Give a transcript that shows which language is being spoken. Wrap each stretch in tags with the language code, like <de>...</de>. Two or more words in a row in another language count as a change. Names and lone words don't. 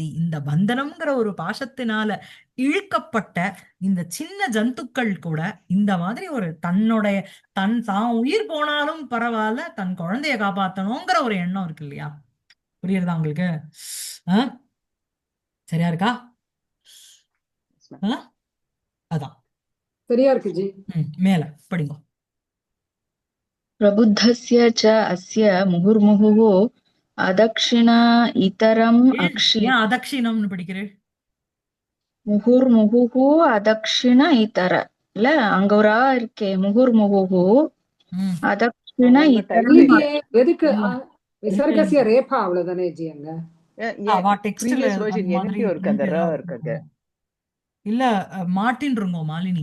<ta>இந்த பந்தனம்ங்கிற ஒரு பாசத்தினால இழுக்கப்பட்ட இந்த சின்ன ஜந்துக்கள் கூட இந்த மாதிரி ஒரு தான் உயிர் போனாலும் பரவாயில்ல, தன் குழந்தைய காப்பாத்தணுங்கிற ஒரு எண்ணம் இருக்கு இல்லையா? புரியுறதா உங்களுக்கு? சரியா இருக்கா? அதான் சரியா இருக்கு ஜி. மேல படிங்க.</ta> <sa>प्रबुद्धस्य च अस्य मुहुर्मुहुः अदक्षिण इतरम् अक्षि</sa> <ta>ஏன் அதக்ஷிணம்னு படிக்கிறேன்?</ta> <sa>मुहुर्मुहुः अदक्षिण इतर</sa> <ta>இல்ல, அங்க ஒரு ஆ இருக்கே,</ta> <sa>मुहुर्मुहुः अदक्षिण इतरम्.</sa> <ta>இல்லையே, எதுக்கு விசர்கசிய ரேபா அவ்வளவுதானே ஜி அங்க. இல்ல மாட்டின்றுங்கோ மாலினி.</ta>